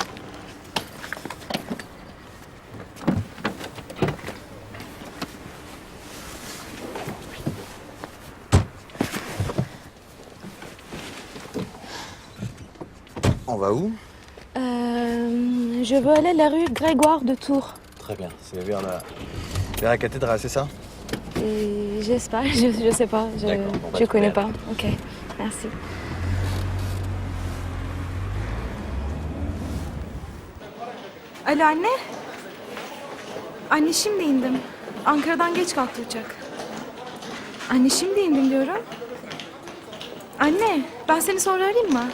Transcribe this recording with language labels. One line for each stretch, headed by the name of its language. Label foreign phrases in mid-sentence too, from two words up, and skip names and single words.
French: On va où? Je veux aller à la rue Grégoire de Tours. Très bien, c'est vers la cathédrale, c'est ça? Et j'espère, je sais pas, D'accord, on va je trouver connais alors. pas. Ok, merci.
Turkish: Alo anne. Anne şimdi indim. Ankara'dan geç kalktı uçak. Anne şimdi indim diyorum. Anne ben seni sonra arayayım mı?